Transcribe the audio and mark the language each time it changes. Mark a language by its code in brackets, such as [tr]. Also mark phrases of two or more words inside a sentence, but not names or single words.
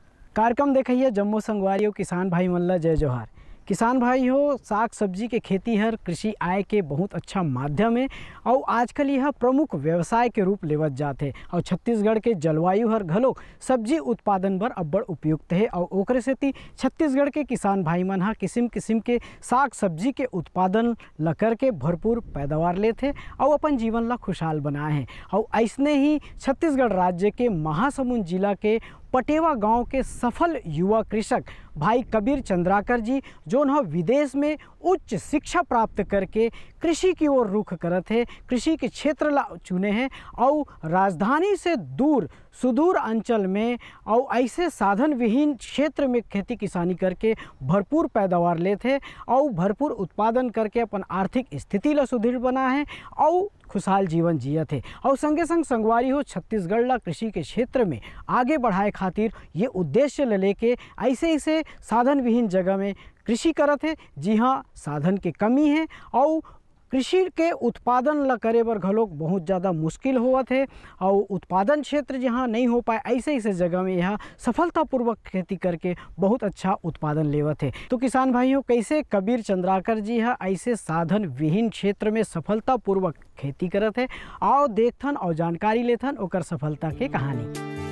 [hne] कार्यक्रम देखिए जम्मू संगवारी किसान भाई मन ला जय जोहार। किसान भाई हो, साग सब्जी के खेती हर कृषि आय के बहुत अच्छा माध्यम है और आजकल यह प्रमुख व्यवसाय के रूप लेवत जाते और छत्तीसगढ़ के जलवायु हर घलो सब्जी उत्पादन बर अब्बड़ उपयुक्त है और ओकरे सेती छत्तीसगढ़ के किसान भाई मन हा किसिम किसिम के साग सब्जी के उत्पादन ल करके भरपूर पैदावार लेथे और अपन जीवन ला खुशहाल बनाए हैं। और ऐसने ही छत्तीसगढ़ राज्य के महासमुंद जिला के पटेवा गांव के सफल युवा कृषक भाई कबीर चंद्राकर जी जो न विदेश में उच्च शिक्षा प्राप्त करके कृषि की ओर रुख करत है, कृषि के क्षेत्र ला चुने हैं और राजधानी से दूर सुदूर अंचल में और ऐसे साधन विहीन क्षेत्र में खेती किसानी करके भरपूर पैदावार लेते और भरपूर उत्पादन करके अपन आर्थिक स्थिति ला सुदृढ़ बना है और खुशहाल जीवन जियत है। और संगे संग संगवारी हो छत्तीसगढ़ ला कृषि के क्षेत्र में आगे बढ़ाए खातिर ये उद्देश्य ले लेके ऐसे ऐसे साधन विहीन जगह में कृषि करत है। जी हाँ, साधन की कमी है और कृषि के उत्पादन ला करे बर घलोक बहुत ज़्यादा मुश्किल होवत है और उत्पादन क्षेत्र जहाँ नहीं हो पाए ऐसे ऐसे जगह में यह सफलतापूर्वक खेती करके बहुत अच्छा उत्पादन लेवत है। तो किसान भाइयों, कैसे कबीर चंद्राकर जी है ऐसे साधन विहीन क्षेत्र में सफलतापूर्वक खेती करत है, आओ देखथन और जानकारी लेथन ओकर सफलता के कहानी।